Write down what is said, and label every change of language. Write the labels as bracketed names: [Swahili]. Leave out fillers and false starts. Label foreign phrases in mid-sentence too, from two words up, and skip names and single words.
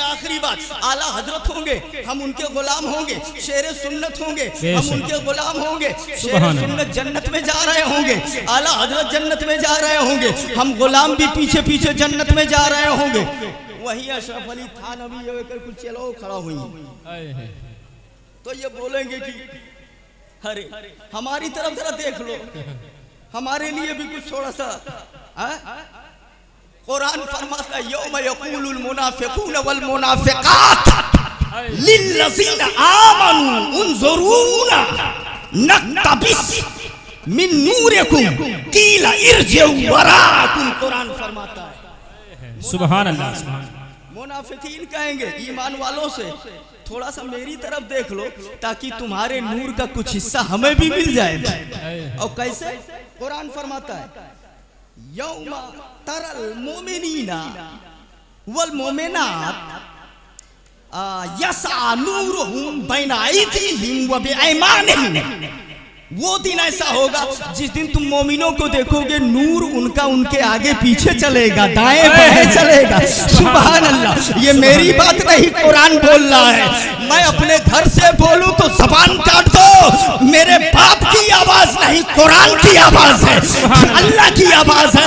[Hindi] आखिरी बात, आला हजरत होंगे, हम उनके गुलाम होंगे, शेरे सुन्नत होंगे, हम उनके गुलाम होंगे, शेरे सुन्नत जन्नत में जा रहे होंगे, आला हजरत जन्नत में जा रहे होंगे, हम गुलाम भी पीछे पीछे जन्नत में जा रहे होंगे। वही अशरफ अली थानवी कुछ चलो खड़ा हुई, तो ये बोलेंगे कि अरे हमारी तरफ जरा देख लो, हमारे लिए भी कुछ थोड़ा सा। कुरान फरमाता है [Arabic] يوم يقول المنافقون والمنافقات للذين آمنوا انظرونا نقتبس من نوركم قيل ارجعوا وراءكم. [Hindi] कुरान फरमाता है [Arabic] سبحان الله، سبحان الله. [Hindi] मुनाफिकीन कहेंगे ईमान वालों से थोड़ा सा मेरी तरफ देख लो ताकि तुम्हारे नूर का कुछ हिस्सा हमें भी मिल जाए। और कैसे? कुरान फरमाता है [Arabic] يوم ترى المؤمنين والمؤمنات يسعى نورهم بين أيديهم وبأيمانهم. [Hindi] वो दिन ऐसा होगा जिस दिन तुम मोमिनों को देखोगे नूर उनका उनके आगे पीछे चलेगा, दाएं बाएं चलेगा। [Arabic] سبحان الله, [Hindi] ये मेरी बात नहीं, कुरान बोल रहा है। मैं अपने घर से बोलूं तो जबान काट दो, मेरे बाप की आवाज नहीं, कुरान की आवाज है, अल्लाह की आवाज है।